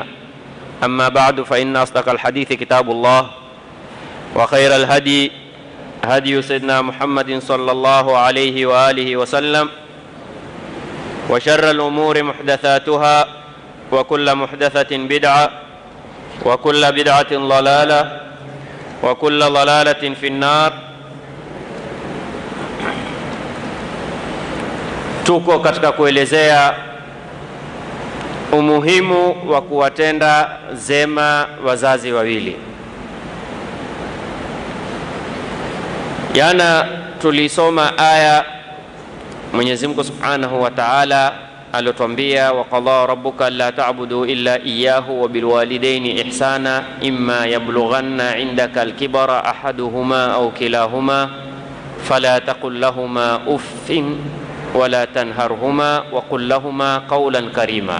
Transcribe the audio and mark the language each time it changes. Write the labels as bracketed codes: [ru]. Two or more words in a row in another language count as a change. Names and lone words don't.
[ar] أما بعد، فإن أصدق الحديث كتاب الله وخير الهدي هدي سيدنا محمد صلى الله عليه وآله وسلم وشر الأمور محدثاتها وكل محدثة بدعة وكل بدعة ضلالة وكل ضلالة في النار. [sw] Tuko katika kuelezea umuhimu wa kuwatenda zema wazazi wawili. Jana tulisoma aya Mwenyezi Mungu Subhanahu wa Ta'ala alotuambia, [ar] وقضى ربك ألا تعبدوا إلا إياه وبالوالدين إحسانا إما يبلغن عندك الكبر أحدهما أو كلاهما فلا تقل لهما أف ولا تنهرهما وقل لهما قولا كريما.